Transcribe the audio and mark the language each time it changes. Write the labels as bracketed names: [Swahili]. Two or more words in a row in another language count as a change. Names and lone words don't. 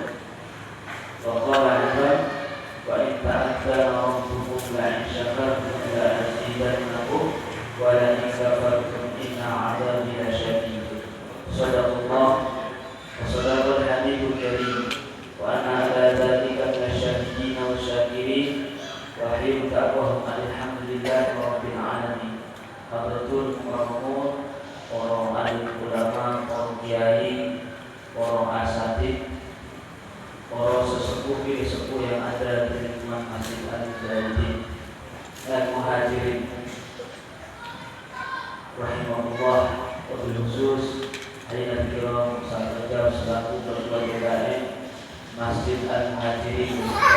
[Arabic] وقال أيضا وإن تأذن ربكم لئن شكرتم لأزيدنكم ولئن كفرتم إن عذابي لشديد. صدق الله وصدق الحبيب الكريم وأنا على ذلك من الشاهدين والشاكرين وأحيي دعوهم الحمد لله رب العالمين. حضرة المكرمون, [Indonesian] para alim ulama, para kiai, para asatidz, para sesepuh sepuh yang ada di lingkungan Masjid Al-Zaidin dan muhajirin [Arabic] رحمه الله، وبالخصوص حاضرين كرام [Indonesian] sahabat selaku ketua DKM Masjid Al-Muhajirin